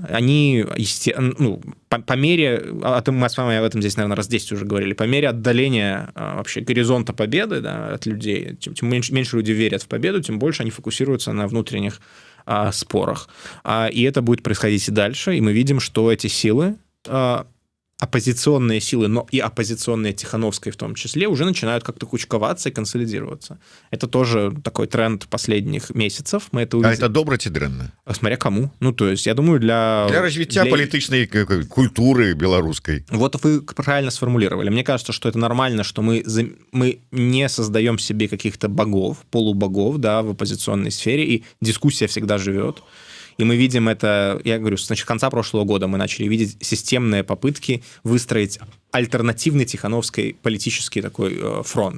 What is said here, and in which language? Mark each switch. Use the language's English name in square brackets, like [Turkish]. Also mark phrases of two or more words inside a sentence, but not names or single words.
[Russian] Они, по мере, мы с вами об этом здесь, наверное, раз 10 уже говорили, по мере отдаления вообще горизонта победы, да, от людей, чем меньше люди верят в победу, тем больше они фокусируются на внутренних спорах. И это будет происходить и дальше. И мы видим, что эти силы, оппозиционные силы, но и оппозиционные Тихановской в том числе, уже начинают как-то кучковаться и консолидироваться. Это тоже такой тренд последних месяцев. Мы это увидели. [Belarusian] А это добра ці дрэнна? [Russian] Смотря кому. То есть, я думаю, для [Belarusian] развития палітычнай культуры беларускай. [Russian] Вот вы правильно сформулировали. Мне кажется, что это нормально, что мы не создаем себе каких-то богов, полубогов, да, в оппозиционной сфере, и дискуссия всегда живет. И мы видим это, я говорю, с конца прошлого года мы начали видеть системные попытки выстроить альтернативный Тихановской политический такой фронт.